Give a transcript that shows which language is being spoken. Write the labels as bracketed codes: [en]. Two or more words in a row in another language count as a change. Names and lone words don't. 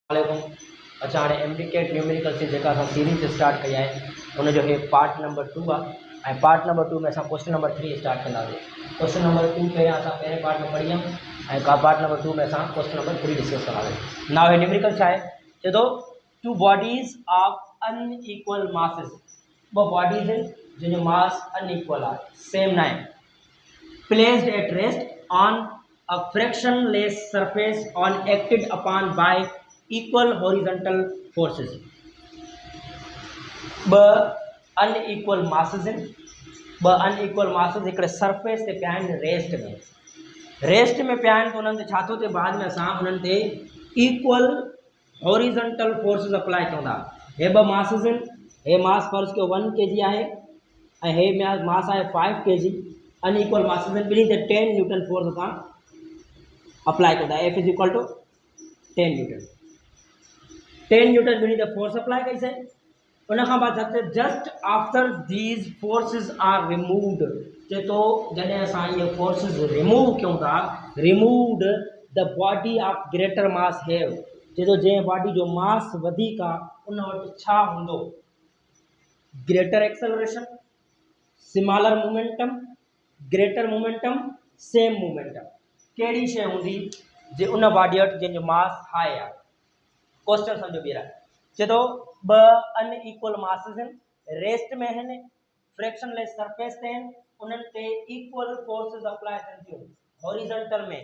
[sd] अच्छा हाणे एमडीकेट न्यूमेरिकल से जेका असां सीरीज स्टार्ट कई आहे उन जो हे [en] part number 2 [sd] आहे ऐं पार्ट नंबर 2 में असां [en] question number 3 [sd] स्टार्ट कंदासीं। [en] question number 2 [sd] पहिरियां असां पहिरें पार्ट में पढ़ी हुयमि ऐं का [en] part number 2 [sd] में असां [en] question number 3 [sd] डिस्कस कंदासीं। नाउ हे न्यूमेरिकल छा आहे, चए थो [en] two bodies of unequal masses, [sd] ॿ बॉडीज आहिनि जंहिंजो मास अनइक्वल आहे, सेम न आहे, [en] placed at rest on a frictionless surface on acted upon by equal horizontal forces. [sd] ब [en] unequal masses [sd] आहिनि, ब [en] unequal masses [sd] हिकिड़े सरफेस ते पिया आहिनि रेस्ट में पिया आहिनि, त उन्हनि ते छा थो थिए, बाद में असां उन्हनि ते [en] equal horizontal forces apply [sd] कंदा। हे ब मासेस आहिनि, हे मास फर्ज़ कयो 1 kg आहे ऐं हे मास आहे 5 kg। [en] unequal masses [sd] आहिनि, ॿिन्ही ते 10 [en] newton force [sd] असां अप्लाई कंदा। [en] F is equal to 10 newton, 10 newton [sd] ॿिन्ही ते [en] force apply कईसीं। [sd] उन खां बाद [en] just after these forces are removed, [sd] चए थो जॾहिं असां इहे [en] forces remove [sd] कयूं था, [en] removed the body of greater mass have, [sd] चए थो जंहिं बॉडी जो मास वधीक आहे उन वटि छा हूंदो, [en] greater acceleration, smaller momentum, greater momentum, same momentum, [sd] कहिड़ी शइ हूंदी जे उन बॉडी वटि जंहिंजो मास हाई आहे। क्वेश्चन सम्झो ॿीहर, चए थो ॿ [en] unequal masses [sd] आहिनि, रेस्ट में आहिनि, [en] frictionless surface [sd] ते आहिनि, उन्हनि ते [en] equal forces apply [sd] थियनि थियूं हॉरिजॉन्टल में।